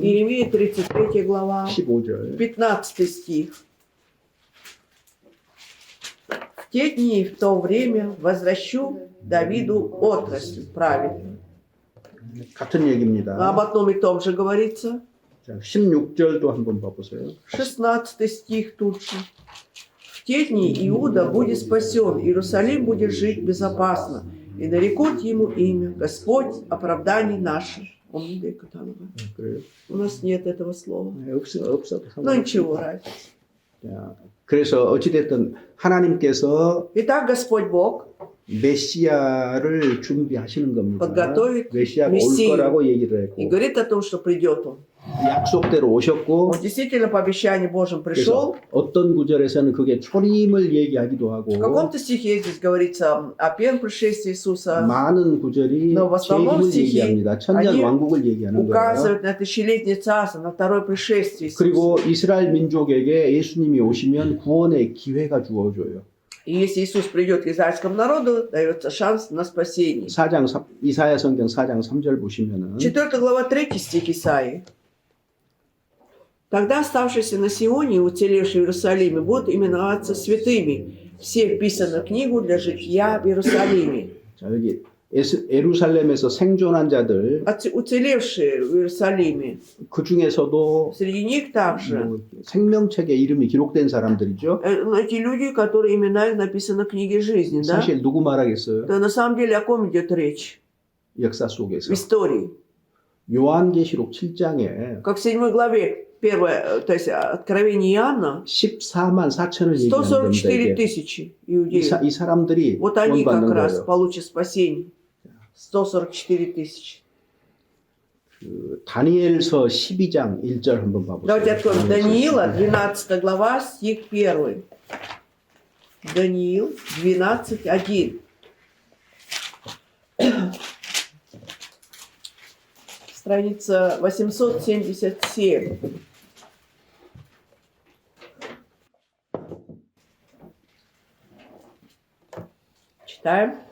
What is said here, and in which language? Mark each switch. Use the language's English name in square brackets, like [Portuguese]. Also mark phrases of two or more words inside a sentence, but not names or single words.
[Russian] Иеремия 33 глава, [Korean] 15절. [Russian] 15 стих. В те дни и в то время возвращу Давиду отрасль праведную. [Korean] 같은 얘기입니다. [Russian] Об одном и том же говорится. [Korean] 자, 16절도 한번 봐보세요. [Russian] 16 стих тут же. В те дни Иуда будет спасен, Иерусалим будет жить безопасно, и нарекут ему имя Господь оправданий наших. [Korean] 그래요? [Russian] У нас нет этого слова. [Korean] 네, 없어도 [Russian] Но ничего, разницы. [Korean] 자, 그래서 어찌됐든 하나님께서 [Russian] Итак, Господь Бог [Korean] 메시아를 준비하시는 겁니다. [Russian] подготовит [Korean] 메시아가 올 [Russian] Мессию [Korean] 거라고 얘기를 [Russian] и [Korean] 했고 [Russian] говорит о том, что придет Он. [Korean] 약속대로 오셨고 [Russian] Он действительно по обещанию Божьим [Korean] 그래서 [Russian] пришел. [Korean] 어떤 구절에서는 그게 초림을 얘기하기도 하고 [Russian] В каком-то стихе здесь говорится о первом пришествии Иисуса. [Korean] 많은 구절이 [Russian] Но в основном [Korean] 재림을 [Russian] стихи, [Korean] 얘기합니다. 천년 [Russian] они [Korean] 왕국을 얘기하는 거예요. [Russian] Указывает на тысячелетнее царство, на второе пришествие Иисуса. [Korean] 그리고 이스라엘 민족에게 예수님이 오시면 구원의 기회가 주어져요. [Russian] И если Иисус придет к израильскому народу, дается шанс на спасение. [Korean] 이사야 성경 4장 3절 보시면은 [Russian] 4 глава 3 стих Исаии. Тогда оставшиеся на Сионе и уцелевшие в Иерусалиме будут именоваться святыми. Все вписаны в книгу для житья в Иерусалиме. [Korean] 자, 여기 예루살렘에서 생존한 자들 [Russian] Уцелевшие в Иерусалиме. [Korean] 그 중에서도 [Russian] Среди них также [Korean] 뭐 생명책에 이름이 기록된 사람들이죠. [Russian] эти люди, которые имена их написаны в книге жизни, да? [Korean] 사실 누구 말하겠어요? [Russian] То на самом деле о ком идет речь? [Korean] 역사 [Russian] В [Korean] 속에서 [Russian] истории. [Korean] 요한계시록 7장에 [Russian] Как в 7 главе, первое, то есть Откровение Иоанна, [Korean] 14만 4천을 얘기하는 겁니다. [Russian] 144 [Korean] 이게. [Russian] тысячи иудеев. [Korean] 이 사람들이 [Russian] Вот они как [Korean] 구원받는 [Russian] раз [Korean] 거예요. [Russian] получат спасение. 144 тысячи. [Korean] 그 다니엘서 12장 1절 한번 봐보세요. [Russian] Давайте откроем Даниила, 12 глава, стих 1. Даниил, 12, 1. Страница 877. Читаем.